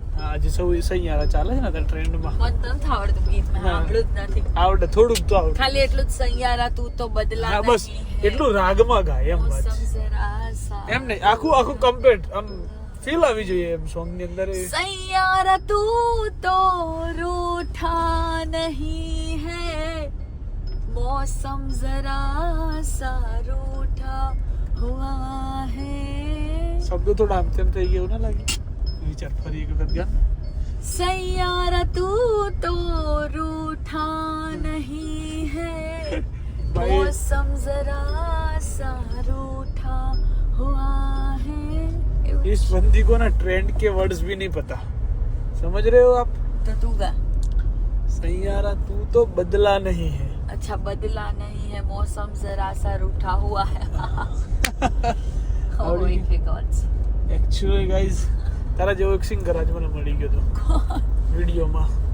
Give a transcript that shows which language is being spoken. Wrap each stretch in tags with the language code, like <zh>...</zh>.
<gu>હા આજે સૌ સૈયારા ચાલે છે ને અત્યારે ટ્રેન્ડમાં. મને તો નથી આવડતું ગીત. મેં હા. સાંભળ્યું જ નથી. આવડે થોડુંક તો આવડે. ખાલી એટલું જ</gu> <hi>સૈયારા તું તો બદલા</hi> <gu>હા બસ</gu> <hi>નહીં હે.</hi> <gu>એટલું રાગમાં ગાય એમ વાત</gu> <hi>મોસમ જરા સા.</hi> <gu>એમ નહીં આખું કમ્પ્લીટ આમ ફીલ આવી જોઈએ એમ સોંગ ની અંદર</gu> <hi>सैयारा तू तो रूठा नहीं है मौसम जरा सा रूठा हुआ है.</hi> <gu>શબ્દો થોડા આમ તેમ થઈ ગયો ના લાગે? વિચાર ફરી એક વખત ગા.</gu> <hi>सैयारा तू तो रूठा नहीं है भाई मौसम जरा सा रूठा हुआ है. इस बंदी को ना ट्रेंड के वर्ड्स भी नहीं पता. समझ रहे हो आप? तो तू गा. सैयारा तू तो बदला नहीं है. अच्छा बदला नहीं है मौसम जरा सा रूठा हुआ है.</hi> <en>Oh my God.</en> <gu>Actually guys તારા જેવો એક સિંગર આજ મને મળી ગયો તો વિડીયોમાં.</gu>